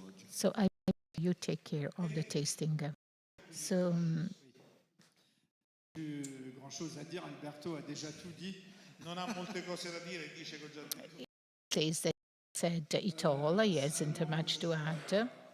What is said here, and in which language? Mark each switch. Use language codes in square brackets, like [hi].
[en] So you take care of the tasting. So. [fr] Grand chose à dire, Alberto a déjà tout dit. [it] Non ha molte cose da dire, dice che ho già detto. [en] Says that he said it all, he hasn't much to add.